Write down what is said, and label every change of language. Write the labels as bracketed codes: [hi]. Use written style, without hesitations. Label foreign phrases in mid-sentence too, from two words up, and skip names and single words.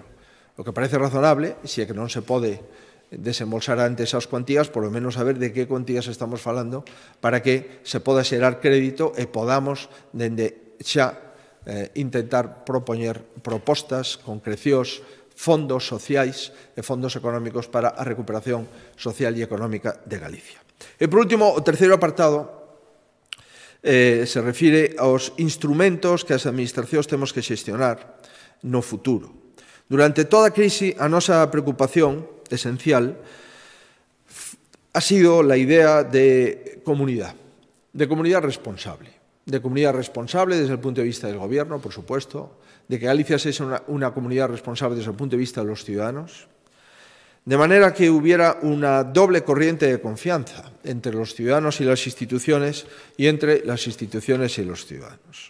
[gl] O que parece razonable, se é que non se pode desembolsar antes as cuantías, [es] por lo menos [gl] saber de que cuantías estamos falando para que se poda xerar crédito e podamos, dende xa, intentar propoñer propostas, concrecións, fondos sociais e fondos económicos para a recuperación social e económica de Galicia. E, por último, o terceiro apartado se refire aos instrumentos que as administracións temos que xestionar no futuro. Durante toda a crise, a nosa preocupación esencial [es] ha sido la idea de [gl] comunidade responsable. [es] De comunidad responsable desde el punto de vista del Gobierno, por supuesto, de que Galicia sea una comunidad responsable desde el punto de vista de los ciudadanos, de manera que hubiera una doble corriente de confianza entre los ciudadanos y las instituciones y entre las instituciones y los ciudadanos.